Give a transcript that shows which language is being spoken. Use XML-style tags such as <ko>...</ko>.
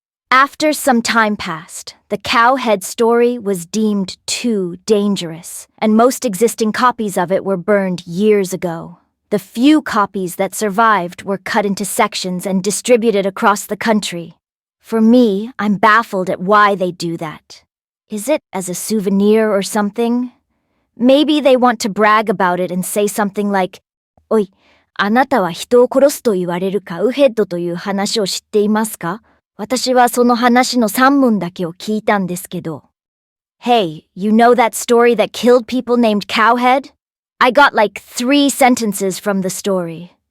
<en>After some time passed, the Cowhead story was deemed too dangerous, and most existing copies of it were burned years ago. The few copies that survived were cut into sections and distributed across the country. For me, I'm baffled at why they do that. Is it as a souvenir or something? Maybe they want to brag about it and say something like,</en> <ja>"おい、あなたは人を殺すと言われるカウヘッドという話を知っていますか？私はその話の3文だけを聞いたんですけど."</ja> <en>Hey, you know that story that killed people named Cowhead? I got like 3 sentences from the story.</en>